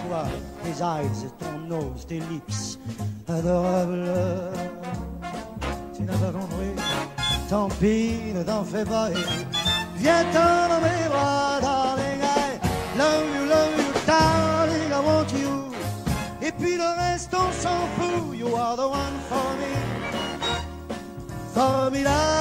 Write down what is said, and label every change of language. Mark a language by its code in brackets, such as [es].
[fr] Toi, tes [en] eyes, [fr] ton [en] nose, [fr] tes [en] lips [fr] adorables. Tu n'as pas compris, tant pis, ne t'en fais pas. Viens-t'en dans mes bras, darling. [en] I love you, darling, I want you. [fr] Et puis le reste, on s'en fout. [en] You are the one for me. [fr] Formidable.